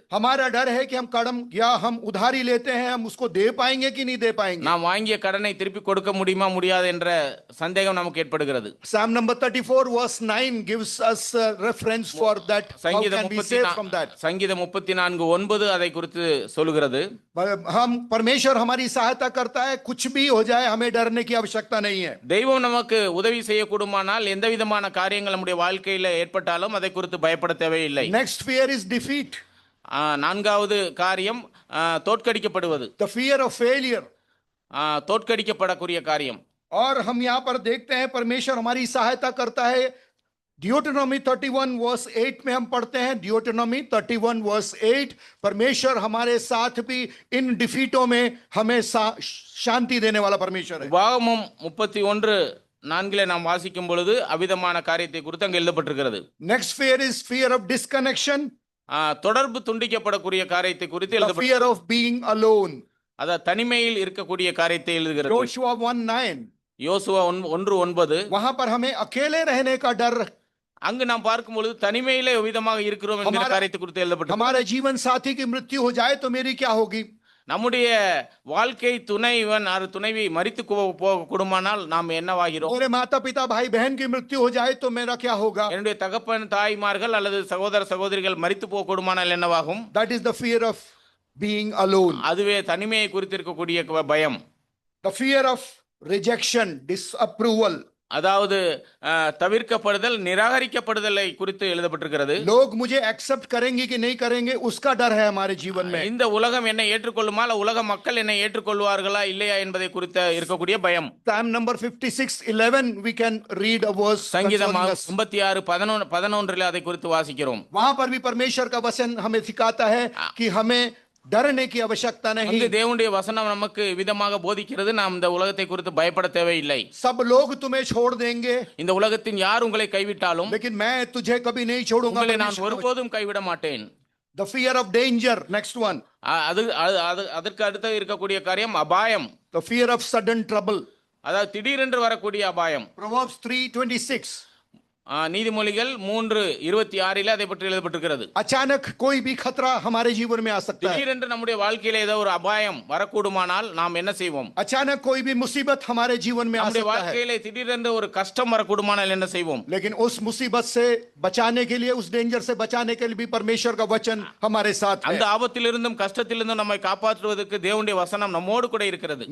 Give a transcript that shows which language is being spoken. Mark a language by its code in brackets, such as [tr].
[hi] हमारा डर है कि हम कदम या हम उधारी लेते हैं, हम उसको दे पाएंगे कि नहीं दे पाएंगे. [ta] நாம் வாங்கிய கடனை திருப்பி கொடுக்க முடியுமா முடியாது என்ற சந்தேகம் நமக்கு ஏற்படுகிறது. [en] Psalm number 34 verse 9 gives us a reference for that. How can we save from that? [ta] சங்கீதம் 34:9 அதை குறித்து சொல்லுகிறது. [hi] हम परमेश्वर हमारी सहायता करता है, कुछ भी हो जाए हमें डरने की आवश्यकता नहीं है. [ta] தெய்வம் நமக்கு உதவி செய்யக்கூடுமானால் எந்த விதமான காரியங்கள் நம்முடைய வாழ்க்கையில ஏற்பட்டாலும் அதை குறித்து பயப்பட தேவையில்லை. [en] Next fear is defeat. [ta] நான்காவது காரியம் தோற்கடிக்கப்படுவது. [en] The fear of failure. [ta] தோற்கடிக்கப்படக்கூடிய காரியம். [hi] और हम यहाँ पर देखते हैं परमेश्वर हमारी सहायता करता है. Deuteronomy 31 verse 8 में हम पढ़ते हैं. [en] Deuteronomy 31 verse 8. [hi] परमेश्वर हमारे साथ भी इन डिफीटों में हमें शांति देने वाला परमेश्वर है. [ta] உபாகமம் 31:4 நாம் வாசிக்கும் பொழுது அவிதமான காரியத்தை குறித்து அங்கு எழுதப்பட்டிருக்கிறது. [en] Next fear is fear of disconnection. [ta] தொடர்பு துண்டிக்கப்படக்கூடிய காரியத்தை குறித்து [en] The [ta] எழுதப்பட்டிருக்கிறது. [en] fear of being alone. [ta] அத தனிமையில் இருக்கக்கூடிய காரியத்தை எழுதுகிறது. [en] Joshua 1:9. [ta] யோசுவா 1:9. [hi] वहां पर हमें अकेले रहने का डर. [ta] அங்கு நாம் பார்க்கும் பொழுது தனிமையிலே விதமாக இருக்கிறோம் என்கிற காரியத்தை குறித்து எழுதப்பட்டிருக்கிறது. [hi] हमारे जीवन साथी की मृत्यु हो जाए तो मेरी क्या होगी? [ta] நம்முடைய வாழ்க்கை துணைவன் துணைவி மரித்து போகக்கூடுமானால் நாம் என்னவாகிறோம்? [hi] मेरे माता पिता भाई बहन की मृत्यु हो जाए तो मेरा क्या होगा? [ta] என்னுடைய தகப்பன் தாய்மார்கள் அல்லது சகோதர சகோதரிகள் மரித்து போகக்கூடுமானால் என்னவாகும்? [en] That is the fear of being alone. [ta] அதுவே தனிமையை குறித்து இருக்கக்கூடிய பயம். [en] The fear of rejection, disapproval. [ta] அதாவது தவிர்க்கப்படுதல் நிராகரிக்கப்படுதலை குறித்து எழுதப்பட்டிருக்கிறது. [hi] लोग मुझे एक्सेप्ट करेंगे कि नहीं करेंगे उसका डर है हमारे जीवन में. [ta] இந்த உலகம் என்னை ஏற்றுக்கொள்ளுமா இல்ல உலக மக்கள் என்னை ஏற்றுக்கொள்வார்களா இல்லையா என்பதை குறித்து இருக்கக்கூடிய பயம். [en] Psalm number 56:11 we can read a verse [ta] சங்கீதம் [en] concerning us. [ta] 56:11 அதை குறித்து வாசிக்கிறோம். [hi] वहां पर भी परमेश्वर का वचन हमें सिखाता है कि हमें डरने की आवश्यकता नहीं. [ta] அங்கு தேவனுடைய வசனம் நமக்கு விதமாக போதிக்கிறது. நாம் இந்த உலகத்தை குறித்து பயப்பட தேவையில்லை. [hi] सब लोग तुम्हें छोड़ देंगे [ta] இந்த உலகத்தின் யார் உங்களை கைவிட்டாலும் [hi] लेकिन मैं तुझे कभी नहीं छोड़ूंगा. [ta] உங்களை நான் ஒருபோதும் கைவிட மாட்டேன். [en] The fear of danger, next one. [ta] அதற்கு அடுத்து இருக்கக்கூடிய காரியம் அபாயம். [en] The fear of sudden trouble. [ta] அதாவது திடீரென்று வரக்கூடிய அபாயம். [en] Proverbs 3:26. [ta] நீதிமொழிகள் 3:26 அதை பற்றி எழுதப்பட்டிருக்கிறது. [hi] अचानक कोई भी खतरा हमारे जीवन में आ सकता है. [ta] திடீரென்று நம்முடைய வாழ்க்கையில ஏதோ ஒரு அபாயம் வரக்கூடுமானால் நாம் என்ன செய்வோம்? [hi] अचानक कोई भी मुसीबत हमारे जीवन में आ [ta] நம்முடைய [hi] सकता है. [ta] வாழ்க்கையில திடீரென்று ஒரு கஷ்டம் வரக்கூடுமானால் என்ன செய்வோம்? [hi] लेकिन उस मुसीबत से बचाने के लिए, उस डेंजर से बचाने के लिए भी परमेश्वर का वचन हमारे साथ है. [ta] அந்த ஆபத்திலிருந்தும் கஷ்டத்திலிருந்தும் நம்மை காப்பாற்றுவதற்கு தேவனுடைய வசனம் நம்மோடு கூட இருக்கிறது.